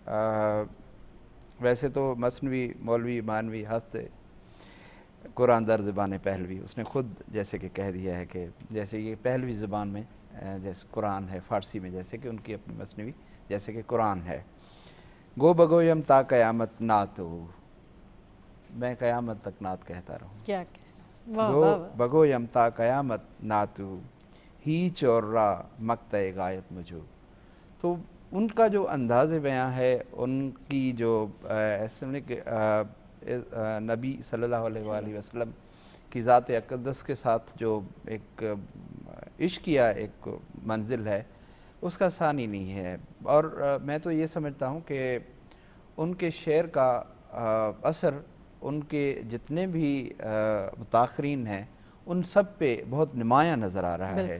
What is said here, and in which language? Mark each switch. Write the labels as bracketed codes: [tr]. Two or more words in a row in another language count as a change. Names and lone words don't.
[ur] ویسے تو [fa] مثنوی مولوی مانوی ہستے قرآن در زبان پہلوی، [ur] اس نے خود جیسے کہ کہہ دیا ہے کہ جیسے یہ پہلوی زبان میں جیسے قرآن ہے، فارسی میں جیسے کہ ان کی اپنی مثنوی جیسے کہ قرآن ہے، [fa] گو بگویم تا قیامت نعتو، [ur] میں قیامت تک نعت کہتا رہوں، کیا [fa] گو بگویم تا قیامت نعتو، ہیچ اور را مقطع غایت مجھو۔ [ur] تو ان کا جو انداز بیاں ہے، ان کی جو ایسے کہ نبی صلی اللہ علیہ وآلہ وسلم کی ذات اقدس کے ساتھ جو ایک عشقیہ ایک منزل ہے اس کا ثانی نہیں ہے، اور میں تو یہ سمجھتا ہوں کہ ان کے شعر کا اثر ان کے جتنے بھی متاخرین ہیں ان سب پہ بہت نمایاں نظر آ رہا ہے۔